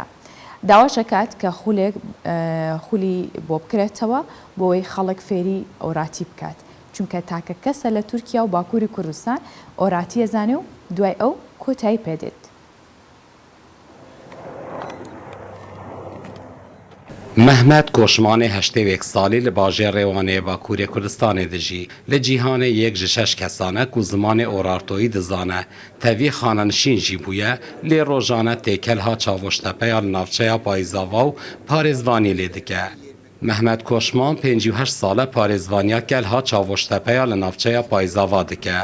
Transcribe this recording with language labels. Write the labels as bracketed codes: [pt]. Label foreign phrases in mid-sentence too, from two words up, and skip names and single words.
[ckb] داواشەکات کە خولی بۆ بکرێتەوە بۆی خەڵک فێری ئۆراتی بکات. چونکە تاکە کەسە لە تورکیا و باکووری کوردستان ئۆراتیە زانێ و دوای ئەو کۆتایی پێدێت. [ku] محمد کوشمان هشتویک سالی لباجه روانه باکوری کردستان دجی لجیهان یک جشش کسانه کو زمان اورارتوی دزانه تاوی خاننشین جی بویه لی روزانه تیکل ها چاوشتپه یا نافچه پایزاوا و پارزوانی لیدکه. محمد کوشمان 58 ساله پارزوانیا کل ها چاوشتپه یا نافچه پایزاوا دکه.